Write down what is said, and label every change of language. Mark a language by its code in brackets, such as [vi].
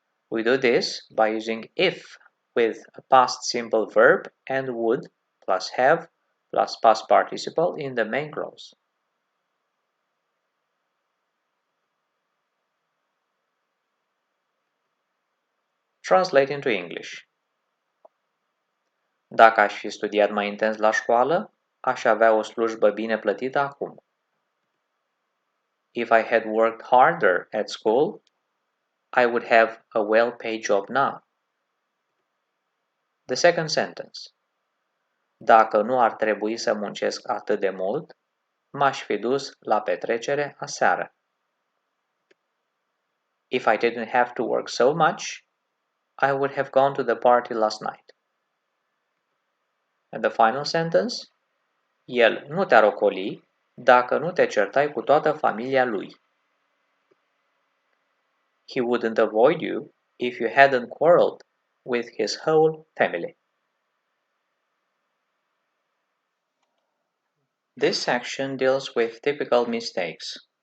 [en] We do this by using if with a past simple verb and would plus have plus past participle in the main clause. Translate into English. [ro] Dacă aș fi studiat mai intens la școală, aș avea o slujbă bine plătită acum. [en] If I had worked harder at school, I would have a well-paid job now. The second sentence. [ro] Dacă nu ar trebui să muncesc atât de mult, m-aș fi dus la petrecere aseară. [en] If I didn't have to work so much, I would have gone to the party last night. And the final sentence. [ro] El nu te-ar ocoli dacă nu te certai cu toată familia lui. [en] He wouldn't avoid you if you hadn't quarreled with his whole family. This section deals with typical mistakes.